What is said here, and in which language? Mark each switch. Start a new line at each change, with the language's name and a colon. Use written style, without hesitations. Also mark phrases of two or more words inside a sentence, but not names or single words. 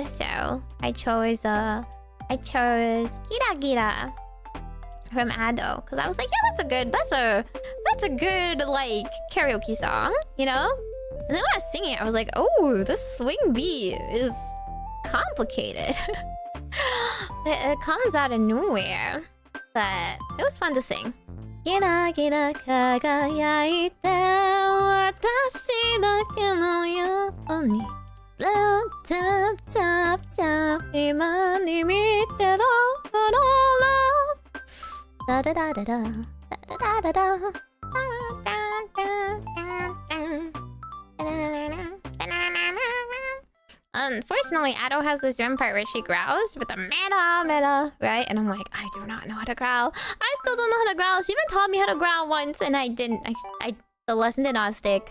English: So I chose Gira Gira from Ado because I was like, yeah, that's a good like karaoke song, And then when I was singing it, I was like, oh, this swing beat is complicated. It comes out of nowhere, but it was fun to sing.
Japanese: ギラギラ輝いて私だけのように
English: Tap tap tap
Japanese: 今に見てろこの love ダダダダダダダダダ
English: Unfortunately, Ado has this one part where she growls with a meta, right? And I'm like, I do not know how to growl. I still don't know how to growl. She even taught me how to growl once, and I didn't. The lesson did not stick.